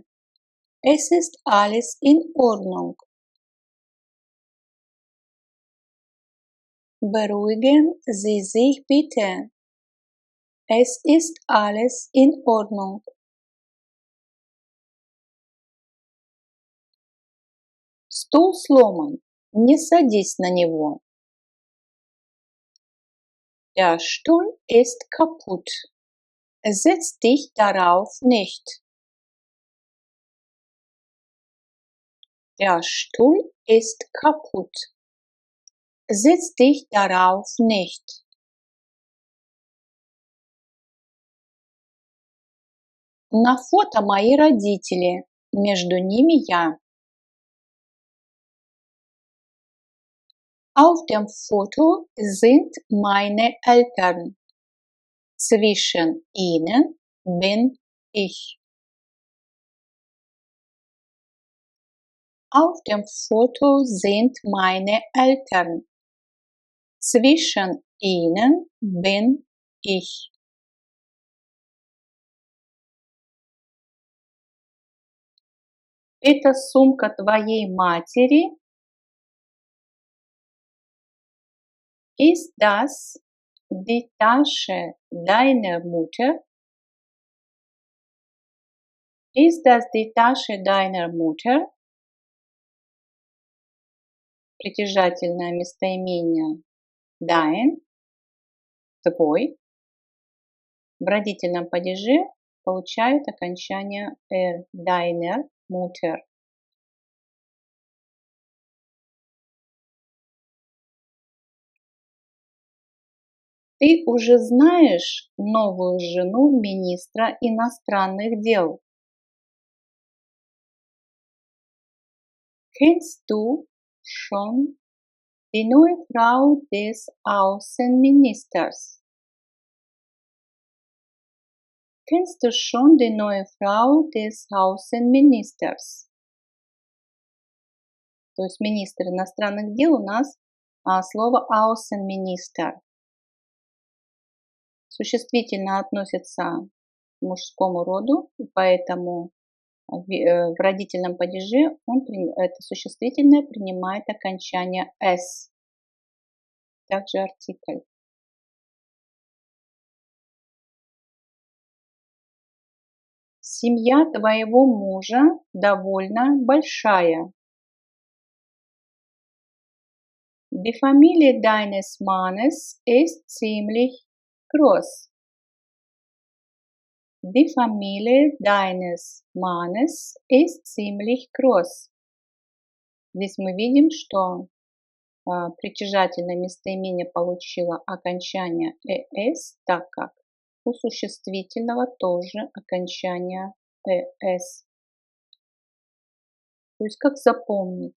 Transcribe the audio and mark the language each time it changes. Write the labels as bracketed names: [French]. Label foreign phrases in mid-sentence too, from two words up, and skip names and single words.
[German] Es ist alles in Ordnung. Beruhigen Sie sich bitte. Es ist alles in Ordnung. [Russian] Стул сломан. Не садись на него. [German] Der Stuhl ist kaputt. Setz dich darauf nicht. Der Stuhl ist kaputt. Setz dich darauf nicht. [Russian] На фото мои родители. Между ними я. [German] Auf dem Foto sind meine Eltern. Zwischen ihnen bin ich. Auf dem Foto sind meine Eltern. Zwischen ihnen bin ich. [Russian] Это сумка твоей матери? [German] Ist das die Tasche deiner Mutter? Ist das die Tasche deiner Mutter? [Russian] Притяжательное местоимение dein, твой. В родительном падеже получают окончание [German] deiner Mutter. [Russian] Ты уже знаешь новую жену министра иностранных дел? [German] Kennst du schon die neue Frau des Außenministers? Kennst du schon die neue Frau des Außenministers? [Russian] То есть министр иностранных дел у нас слово Außenminister. Существительное относится к мужскому роду, и поэтому в родительном падеже это существительное принимает окончание «с», также артикль. Семья твоего мужа довольно большая. [German] Die Familie deines Mannes ist ziemlich groß. Die Familie deines Mannes ist ziemlich groß. [Russian] Здесь мы видим, что притяжательное местоимение получило окончание «эс», так как у существительного тоже окончание «эс». То есть как запомнить?